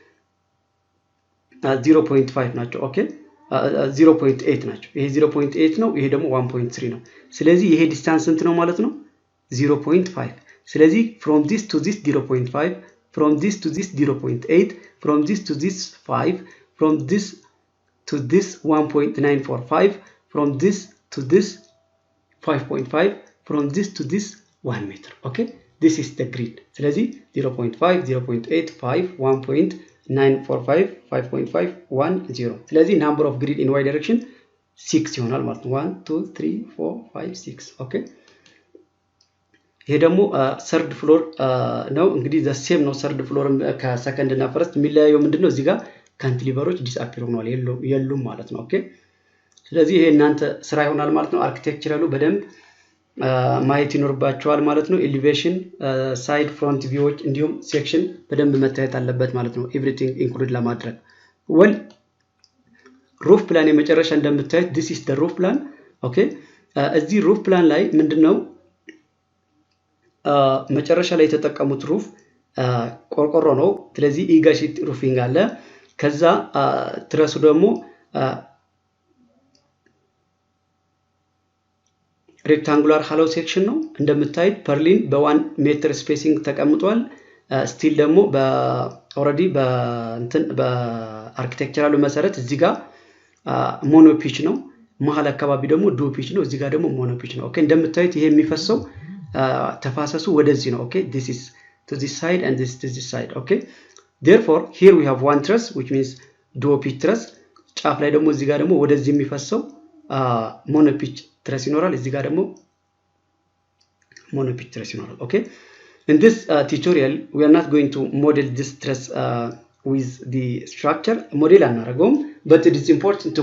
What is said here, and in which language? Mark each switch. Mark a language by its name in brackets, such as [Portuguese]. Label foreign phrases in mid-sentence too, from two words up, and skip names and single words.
[Amharic] 0.5 ናቸው okay 0.8 ናቸው ይሄ 0.8 ነው ይሄ ደግሞ 1.3 ነው ስለዚህ ይሄ ዲስታንስ እንት ነው ማለት ነው 0.5 ስለዚህ [English] from this to this 0.5 from this to this 0.8 from this to this 5 from this to this 1.945 from this to this 5.5 from this to this 1 meter okay this is the grid ስለዚህ 0.5 0.8 5 1.945 5.5 1 0 ስለዚህ number of grid in y [Amharic] direction 6 ይሆናል ማለት ነው 1 2 3 4 5 6 okay ይሄ ደግሞ [English] third floor [Amharic] ነው እንግዲህ [English] the same [Amharic] ነው [English] third floor [Amharic] ከሰከንድ እና ፈርስት የሚለያየው ምንድነው እዚህ ጋር ካንቲሊቨሮች ዲስአፒር ሆነዋል የሉም ማለት ነው ኦኬ ስለዚህ ይሄ እናንተ ስራ ይሆናል ማለት ነው አርኪቴክቸራሉ በደንብ ማየት ይኖርባቸዋል ማለት ነው [English] elevation side front views [Amharic] እንዲሁም ሴክሽን በደንብ መታየት አለበት ማለት ነው [English] everything include [Amharic] ለማድረግ [English] well roof plan [Amharic] የመጨረሻ እንደምታዩት [English] this is the roof plan okay [Amharic] እዚህ [English] roof plan [Amharic] ላይ ምንድነው መጨረሻ ላይ የተጠቀሙት ሩፍ ቆርቆሮ ነው ስለዚህ [English] EGA sheet roofing [Amharic] አለ ከዛ ትረሱ ደግሞ [English] rectangular hollow section [Amharic] ነው እንደምታዩት ፐርሊን በ1 ሜትር ስፔሲንግ ተቀምጧል ስቲል ደግሞ ኦሬዲ በአርኪቴክቸራሉ መሰረት እዚህ ጋር [English] mono pitch [Amharic] ነው መሃል አካባቢ ደግሞ [English] dual pitch [Amharic] ነው እዚህ ጋር ደግሞ [English] mono pitch [Amharic] ነው ኦኬ እንደምታዩት ይሄ የሚፈሰው ተፋሰሱ ወደዚህ ነው ኦኬ [English] this is to this side and this to this side okay therefore here we have one truss which means dual pitch truss [Amharic] ጫፍ ላይ ደግሞ እዚህ ጋር ደግሞ ወደዚህ የሚፈሰው [English] mono pitch truss [Amharic] ይኖራል እዚህ ጋር ደግሞ [English] mono pitch truss ይኖራል okay in this tutorial we are not going to model this truss with the structure model አናደርገውም but it is important